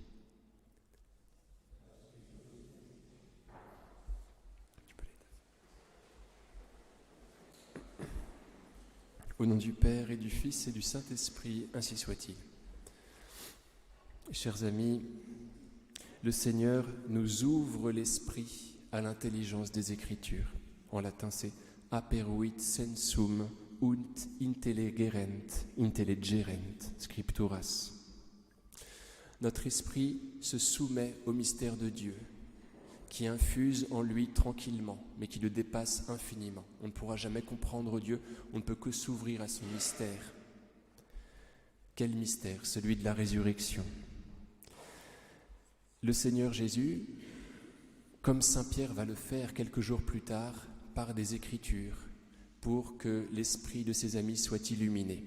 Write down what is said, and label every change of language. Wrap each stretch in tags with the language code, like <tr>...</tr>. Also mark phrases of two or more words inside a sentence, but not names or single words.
<fr>Au nom du Père et du Fils et du Saint-Esprit, ainsi soit-il. Chers amis, le Seigneur nous ouvre l'esprit à l'intelligence des Écritures. En latin, c'est</fr> <la>aperuit sensum ut intelligerent scripturas.</la> <fr>Notre esprit se soumet au mystère de Dieu, qui infuse en lui tranquillement, mais qui le dépasse infiniment. On ne pourra jamais comprendre Dieu, on ne peut que s'ouvrir à son mystère. Quel mystère ? Celui de la résurrection. Le Seigneur Jésus, comme Saint Pierre va le faire quelques jours plus tard, par des Écritures, pour que l'esprit de ses amis soit illuminé.</fr>